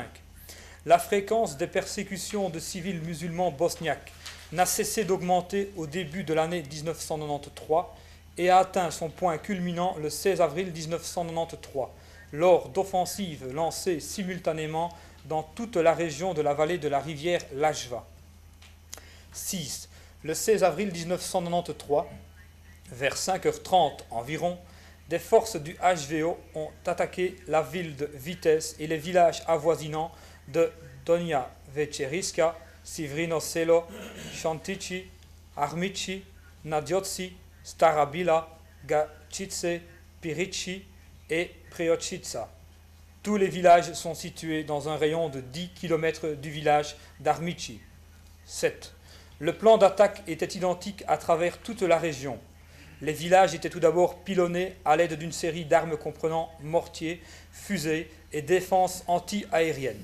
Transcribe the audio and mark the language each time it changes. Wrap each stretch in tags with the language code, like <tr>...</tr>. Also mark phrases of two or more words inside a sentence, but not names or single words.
<fr>La fréquence des persécutions de civils musulmans bosniaques n'a cessé d'augmenter au début de l'année 1993 et a atteint son point culminant le 16 avril 1993, lors d'offensives lancées simultanément dans toute la région de la vallée de la rivière Lajva. 6. Le 16 avril 1993, vers 5h30 environ, des forces du HVO ont attaqué la ville de Vitez et les villages avoisinants de Donja Večeriška, Sivrino Selo, Šantići, Armići, Nadioci, Stara Bila, Gačice, Pirići et Preočica. Tous les villages sont situés dans un rayon de 10 km du village d'Armići. 7. Le plan d'attaque était identique à travers toute la région. Les villages étaient tout d'abord pilonnés à l'aide d'une série d'armes comprenant mortiers, fusées et défenses anti-aériennes.</fr>